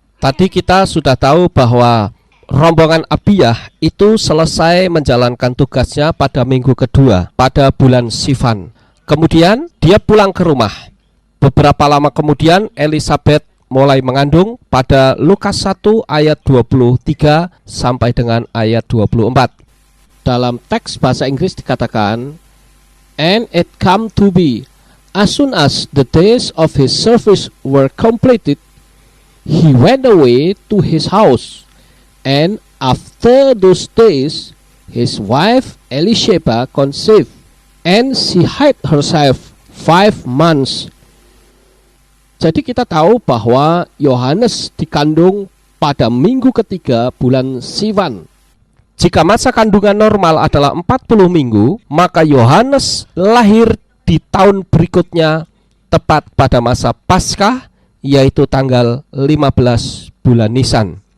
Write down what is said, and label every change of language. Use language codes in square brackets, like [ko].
[id] Tadi kita sudah tahu bahwa rombongan Abia itu selesai menjalankan tugasnya pada minggu kedua, pada bulan Sivan. Kemudian dia pulang ke rumah. Beberapa lama kemudian Elisabet mulai mengandung pada Lukas 1 ayat 23 sampai dengan ayat 24. [en] Dalam teks bahasa Inggris dikatakan, "And it come to be, as soon as the days of his service were completed, he went away to his house. And after those days, his wife Elisheba conceived, and she hid herself 5 months." [id] Jadi kita tahu bahwa Yohanes dikandung pada minggu ketiga bulan Sivan. Jika masa kandungan normal adalah 40 minggu, maka Yohanes lahir di tahun berikutnya tepat pada masa Paskah, yaitu tanggal 15 bulan Nisan.